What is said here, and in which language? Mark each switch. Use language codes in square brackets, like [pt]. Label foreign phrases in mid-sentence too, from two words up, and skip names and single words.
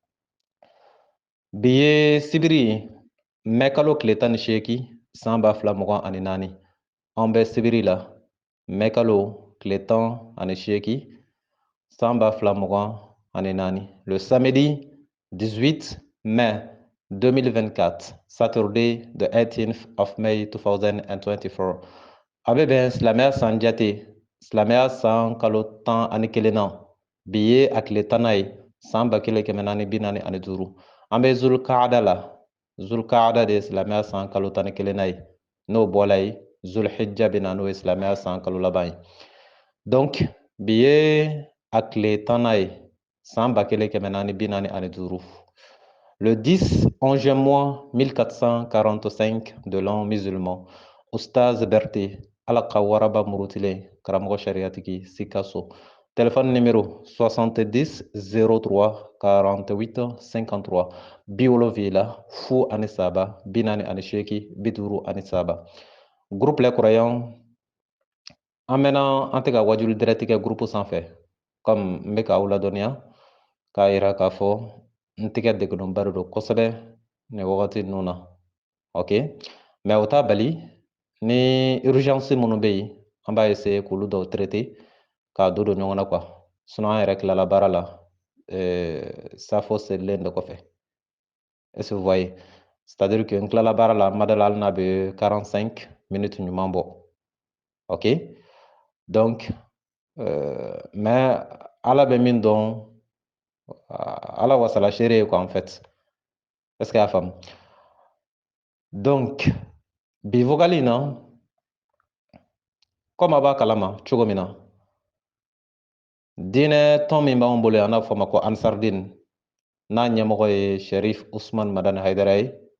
[bm] Bi ye sibiri ye, mɛ kalo tile 18 san 2024. An bɛ sibiri la. Mɛ kalo tile 18 san 2024. [fr] Le samedi 18 mai 2024, [en] Saturday the 18th of May 2024. [bm] A bɛ bɛn silamɛya san jate, silamɛya san kalo 11 na. Bi ye a tile 10 ye, san 1445. An bɛ Zulkaada la. Zulkaada de ye silamɛya san kalo 11 na ye. N'o bɔla ye, Zulhijja bɛ na n'o ye silamɛya san kalo laban ye. Donc bi ye a tile 10 ye, san 1445. [fr] Le 10 11e mois 1445 de l'an musulman. [bm] Oustaz Berté, Ala ka waraba murutilen, karamɔgɔ sariyatigi Sikaso. [fr] Téléphone numéro 70 03 48 53. [bm] 70 fu ani saba, 48 50 Groupe Les Croyants. An mɛna an tɛ ka wajulu direct kɛ groupe sanfɛ, comme n bɛ k'aw ladɔnniya k'a yira k'a fɔ n tɛgɛ degunenba de don kosɛbɛ nin wagati ninnu na, ok, mais o t'a bali ni urgence minnu bɛ yen an b'a essayer k'olu dɔw traiter k'a don ɲɔgɔn na [fr] quoi, sinon [bm] an yɛrɛ tilala baara la safo selilen de kɔfɛ. [fr] Est-ce que vous voyez? C'est-à-dire que [bm] n tilala baara la n ma dala hali n'a bɛ 45 minutes ɲuman bɔ, ok. [fr] Donc mais [bm] Ala bɛ min dɔn, Ala wasala seere ye [fr] quoi en fait. Est-ce que [bm] y'a faamu? Donc bi vocal in na, comme a b'a kalama cogo min na, diinɛ tɔn min b'anw bolo yan n'a fɔ ma ko Ansardine n'a ɲɛmɔgɔ ye Sherif Usman Madani Haidara ye.